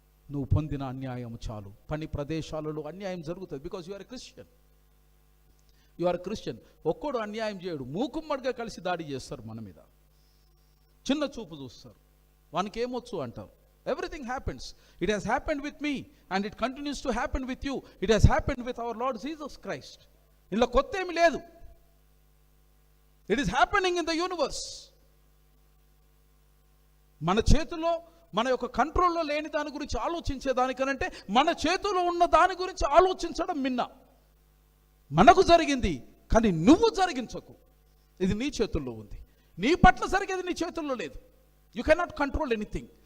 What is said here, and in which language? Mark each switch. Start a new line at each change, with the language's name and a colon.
Telugu: నువ్వు పొందిన అన్యాయం చాలు. పని ప్రదేశాలలో అన్యాయం జరుగుతుంది,
English: Because you are Christian. You are Christian.
Telugu: ఒక్కడు అన్యాయం చేయడు, మూకుమ్మడిగా కలిసి దాడి చేస్తారు మన మీద, చిన్న చూపు చూస్తారు, వానికి ఏమొచ్చు అంటారు.
English: Everything happens. It has happened with me and it continues to happen with you. It has happened with our Lord Jesus Christ.
Telugu: ఇలా కొత్త ఏమీ లేదు.
English: It is happening in the universe.
Telugu: మన చేతిలో, మన యొక్క కంట్రోల్లో లేని దాని గురించి ఆలోచించే దానికనంటే మన చేతిలో ఉన్న దాని గురించి ఆలోచించడం మిన్న. మనకు జరిగింది కానీ నువ్వు జరిగించకు. ఇది నీ చేతుల్లో ఉంది. నీ పట్ల జరిగేది నీ చేతుల్లో లేదు.
English: You cannot control anything.